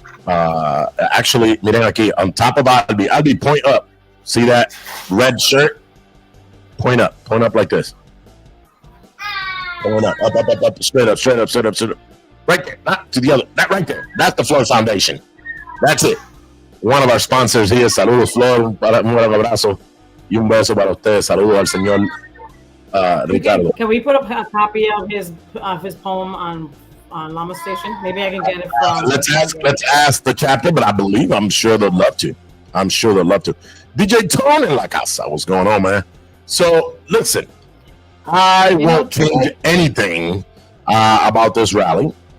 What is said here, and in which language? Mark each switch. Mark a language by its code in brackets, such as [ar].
[en] Actually, [es] miren aquí, [en] on top of Albi, point up. See that red shirt? Point up like this. Point up, straight up. Right there, not to the other, that right there. That's the Flor Foundation. That's it. One of our sponsors here. [es] Saludos, Flor. Un gran abrazo y un beso para usted. Saludos al señor Ricardo. [en] Can we put a copy of his poem on Lama Station? Maybe I can get it from. Let's ask the captain, but I'm sure they'd love to. DJ Tone in La Casa, what's going on, man? So listen, I won't change anything about this rally.